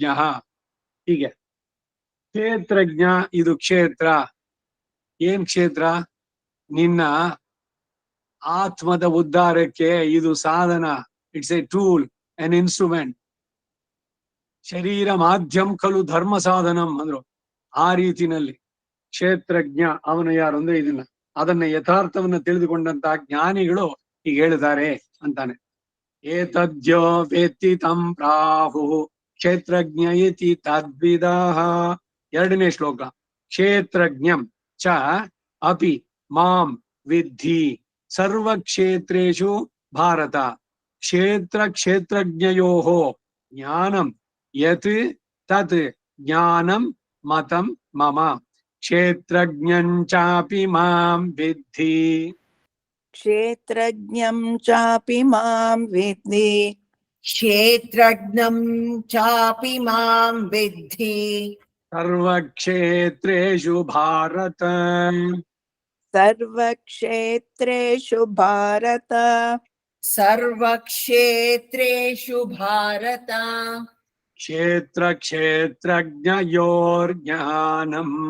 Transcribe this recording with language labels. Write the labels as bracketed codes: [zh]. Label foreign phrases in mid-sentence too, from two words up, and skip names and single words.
[kn] ಹೀಗೆ ಕ್ಷೇತ್ರಜ್ಞ, ಇದು ಕ್ಷೇತ್ರ. ಏನ್ ಕ್ಷೇತ್ರ? ನಿನ್ನ ಆತ್ಮದ ಉದ್ಧಾರಕ್ಕೆ ಇದು ಸಾಧನ. [en] it's a tool, an instrument. [sa] ಶರೀರ ಮಾಧ್ಯಮ ಖಲು ಧರ್ಮ ಸಾಧನಂ [en] ಅಂದ್ರು. [kn] ಆ ರೀತಿನಲ್ಲಿ ಕ್ಷೇತ್ರಜ್ಞ ಅವನು ಯಾರು ಅಂದ್ರೆ ಅದನ್ನ ಯಥಾರ್ಥವನ್ನ ತಿಳಿದುಕೊಂಡಂತಹ ಜ್ಞಾನಿಗಳು ಹೀಗೆ ಹೇಳಿದ್ದಾರೆ ಅಂತಾನೆ. [sa] ಏತದ್ಯೋ ವೇತ್ತಿ ತಂ ಪ್ರಾಹು ಕ್ಷೇತ್ರಜ್ಞ ಇತಿ ತದ್ವಿದಾಹ. [kn] 2ನೇ ಶ್ಲೋಕ. [sa] ಕ್ಷೇತ್ರಜ್ಞಂ ಚ ಅಪಿ ಮಾಂ ವಿದ್ಧಿ ಸರ್ವಕ್ಷೇತ್ರೇಷು ಭಾರತ. ಕ್ಷೇತ್ರಜ್ಞಯೋಹೋ ಜ್ಞಾನಂ ಯತ್ ತತ್ ಜ್ಞಾನಂ ಮತಂ ಮಮ. ಕ್ಷೇತ್ರಜ್ಞಂ ಚಾಪಿ ಮಾಂ ವಿದ್ಧಿ. ಕ್ಷೇತ್ರಜ್ಞಂ ಚಾಪಿ ಮಾಂ ವಿದ್ಧಿ. ಕ್ಷೇತ್ರಜ್ಞಂ ಚಾಪಿ ಮಾಂ ವಿದ್ಧಿ. ಸರ್ವಕ್ಷೇತ್ರೇಷು ಭಾರತ. ಸರ್ವಕ್ಷೇತ್ರೇಷು ಭಾರತ. ಸರ್ವಕ್ಷೇತ್ರೇಷು ಭಾರತ. ಕ್ಷೇತ್ರಜ್ಞಯೋರ್ಜ್ಞಾನಂ.